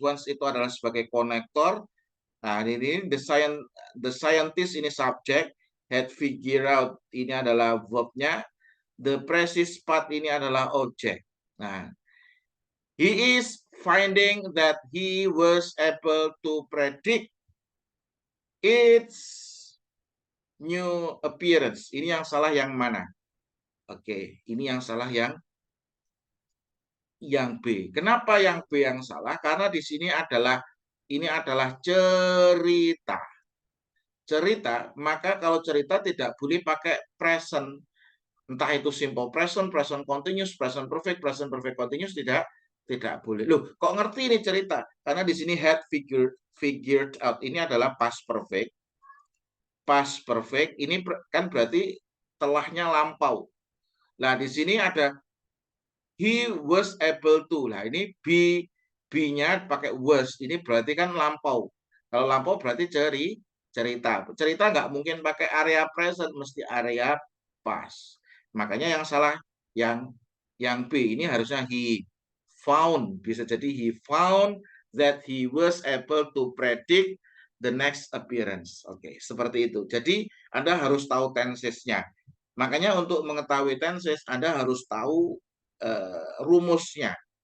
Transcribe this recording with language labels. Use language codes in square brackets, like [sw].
[id] Once itu adalah sebagai konektor. Nah, ini the scientist ini subject, [en] had figured out [id] ini adalah verbnya. [en] The precise path [id] ini adalah objek. [en] Nah, he is finding that he was able to predict its new appearance. [id] Ini yang salah yang mana? Oke, ini yang salah yang B. Kenapa yang B yang salah? Karena di sini ini adalah cerita. Cerita, maka kalau cerita tidak boleh pakai present. Entah itu simple present, present continuous, present perfect continuous, tidak boleh. Loh, kok ngerti ini cerita? Karena di sini had figured out. Ini adalah past perfect. Past perfect ini kan berarti telahnya lampau. Nah, di sini ada [en] he was able to. [id] Nah, ini B-nya pakai was. Ini berarti kan lampau. Kalau lampau berarti cerita. Cerita nggak mungkin pakai area present, mesti area past. Makanya yang salah yang B. Ini harusnya [en] he found. Bisa jadi he found that he was able to predict the next appearance. [id] Oke, seperti itu. Jadi Anda harus tahu tensesnya. Makanya untuk mengetahui tenses Anda harus tahu rumusnya.